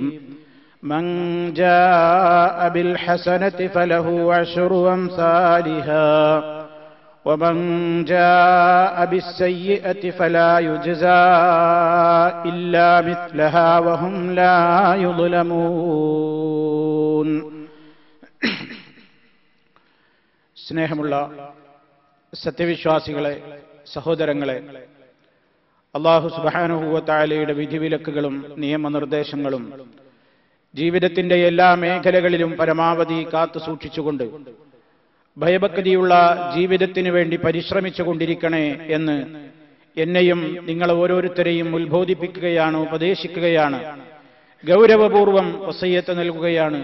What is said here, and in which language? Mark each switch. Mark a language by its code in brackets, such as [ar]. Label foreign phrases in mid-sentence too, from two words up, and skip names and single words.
[ar] من جاء بالحسنة فله عشر أمثالها ومن جاء بالسيئة فلا يجزى إلا مثلها وهم لا يظلمون. [ml] സ്നേഹമുള്ള സത്യവിശ്വാസികളെ, സഹോദരങ്ങളെ, [ar] الله سبحانه وتعالى [ml] വിധിവിലക്കുകളും നിയമനിർദ്ദേശങ്ങളും ജീവിതത്തിന്റെ എല്ലാ മേഖലകളിലും പരമാവധി കാത്തു സൂക്ഷിച്ചുകൊണ്ട് ഭയഭക്തിയുള്ള ജീവിതത്തിനു വേണ്ടി പരിശ്രമിച്ചുകൊണ്ടിരിക്കണേ എന്ന് എന്നെയും നിങ്ങൾ ഓരോരുത്തരെയും ഉത്ബോധിപ്പിക്കുകയാണ്, ഉപദേശിക്കുകയാണ്, ഗൗരവപൂർവം വസിയ്യത്ത് നൽകുകയാണ്.